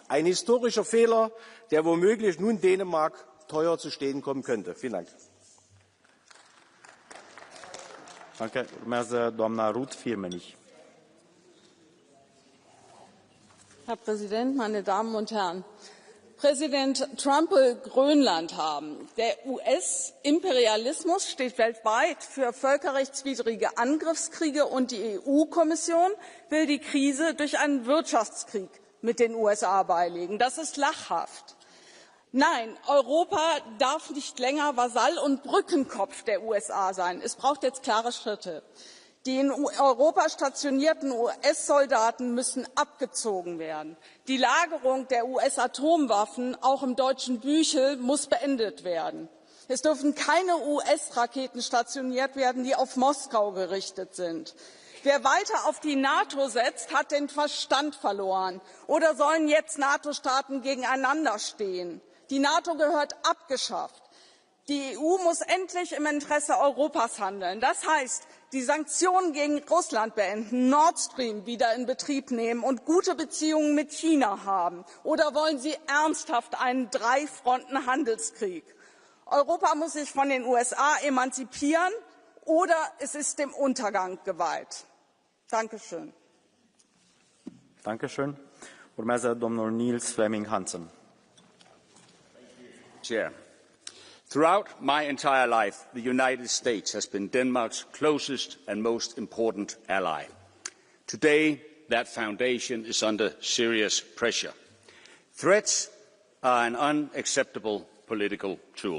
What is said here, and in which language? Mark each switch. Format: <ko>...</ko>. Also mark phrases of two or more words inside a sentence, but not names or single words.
<de>Ein historischer Fehler, der womöglich nun Dänemark teuer zu stehen kommen könnte. Vielen Dank. Danke.</de> <ro>Urmează doamna Ruth Firmenich.</ro> <de>Herr Präsident, meine Damen und Herren! Präsident Trump will Grönland haben. Der US-Imperialismus steht weltweit für völkerrechtswidrige Angriffskriege und die EU-Kommission will die Krise durch einen Wirtschaftskrieg mit den USA beilegen. Das ist lachhaft. Nein, Europa darf nicht länger Vasall und Brückenkopf der USA sein. Es braucht jetzt klare Schritte. Die in Europa stationierten US-Soldaten müssen abgezogen werden. Die Lagerung der US-Atomwaffen, auch im deutschen Büchel, muss beendet werden. Es dürfen keine US-Raketen stationiert werden, die auf Moskau gerichtet sind. Wer weiter auf die NATO setzt, hat den Verstand verloren. Oder sollen jetzt NATO-Staaten gegeneinander stehen? Die NATO gehört abgeschafft. Die EU muss endlich im Interesse Europas handeln. Das heißt, die Sanktionen gegen Russland beenden, Nord Stream wieder in Betrieb nehmen und gute Beziehungen mit China haben. Oder wollen Sie ernsthaft einen Drei-Fronten-Handelskrieg? Europa muss sich von den USA emanzipieren oder es ist dem Untergang geweiht. Dankeschön. Dankeschön.</de> <ro>Urmează domnul Niels Flemming Hansen.</ro> <en>Chair. Throughout my entire life, the United States has been Denmark's closest and most important ally. Today, that foundation is under serious pressure. Threats are an unacceptable political tool.</en>